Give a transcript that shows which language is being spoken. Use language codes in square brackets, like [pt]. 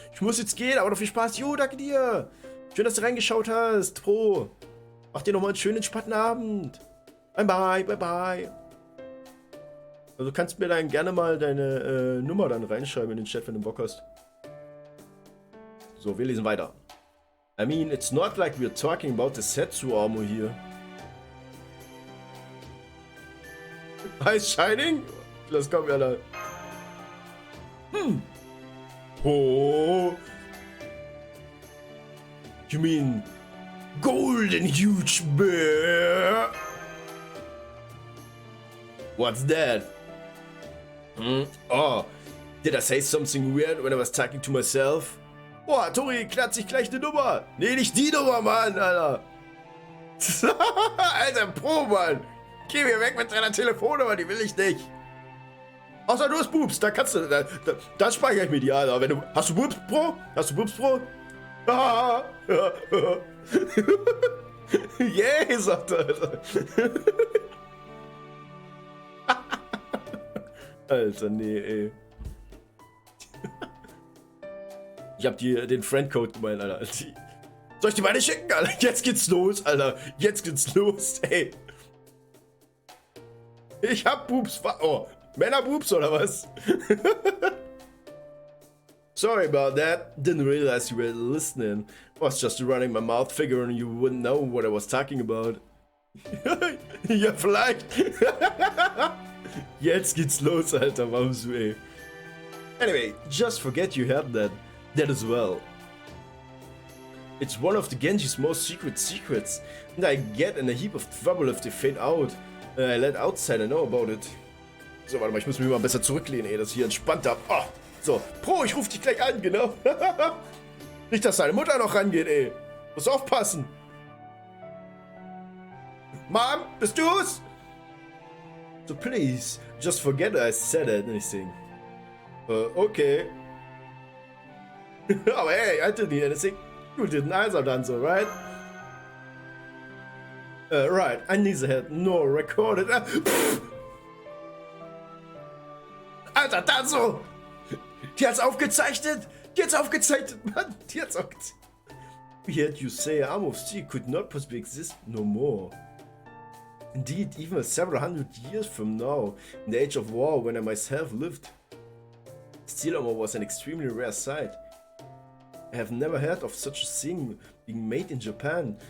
[de] Ich muss jetzt gehen, aber noch viel Spaß. Jo, danke dir. Schön, dass du reingeschaut hast, Pro. Mach dir nochmal einen schönen, entspannten Abend. Bye. Also du kannst mir dann gerne mal deine Nummer dann reinschreiben in den Chat, wenn du Bock hast. So, wir lesen weiter. [en] I mean, it's not like we're talking about the Setsu armor here. Eyes shining? [de] Lass kommen, Alter. Oh. [en] You mean golden huge bear? What's that? Oh, did I say something weird when I was talking to myself? [de] Boah, Tori, klärt sich gleich eine Nummer. Nee, nicht die Nummer, Mann, Alter. Alter, Pro, Mann. Geh mir weg mit deiner Telefonnummer, die will ich nicht. Außer du hast Boobs, da kannst du, da speichere ich mir die, Alter. Wenn du, hast du Boobs, Pro? Ah, yeah, sagt er, Alter. Alter, nee, ey. Ich hab dir den Friendcode gemeint, Alter. Soll ich dir meine schicken, Alter? Jetzt geht's los, Alter. Jetzt geht's los, ey. Ich hab Boobs. Oh, Männerboobs oder was? [en] Sorry about that. Didn't realize you were listening. Was just running my mouth, figuring you wouldn't know what I was talking about. [de] Ja, vielleicht. Jetzt geht's los, Alter. Warum so, ey? [en] Anyway, just forget you had that as well. It's one of the Genji's most secret secrets, and I get in a heap of trouble if they find out. I let outsider know about it. [de] So, warte mal, ich muss mich mal besser zurücklehnen, ey, dass ich hier entspannt hab. Oh, so, Pro, ich ruf dich gleich an, genau. Nicht, dass deine Mutter noch rangeht, ey. Muss aufpassen. Mom, bist du's? [en] So please, just forget I said anything. Okay. Aber hey, I didn't hear anything. You didn't either done so, right? Right, I neither had nor recorded. [de] Alter, dann so! Die hat's aufgezeichnet! Die hat's aufgezeichnet, Mann! Die hat's aufgezeichnet. [en] We heard you say Arm of Steel could not possibly exist no more. Indeed, even several hundred years from now, in the age of war when I myself lived, steel armor was an extremely rare sight. I have never heard of such a thing being made in Japan.